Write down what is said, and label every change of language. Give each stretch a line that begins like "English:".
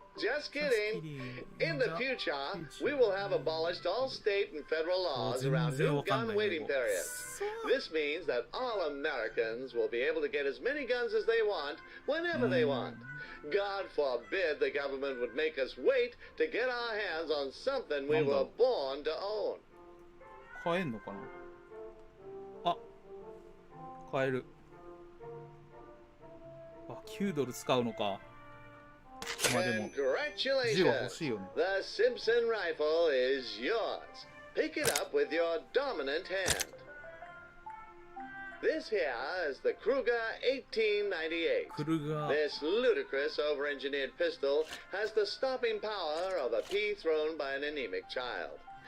English: Just kidding. In the future, we will have abolished all state and federal laws around new gun waiting periods. This means that all Americans will be able to get as many guns as they want, whenever they want. God forbid the government would make us wait to get our hands on something we were born to own.
Japanese: 買えんのかなあ、買える。あ、9ドル使うのか。まあでも、銃は欲しいよね。
English: The Simpson rifle is yours. Pick it up with your dominant hand. This here is the Kruger 1898. This ludicrous over-engineered pistol has the stopping power of a pea thrown by an anemic child.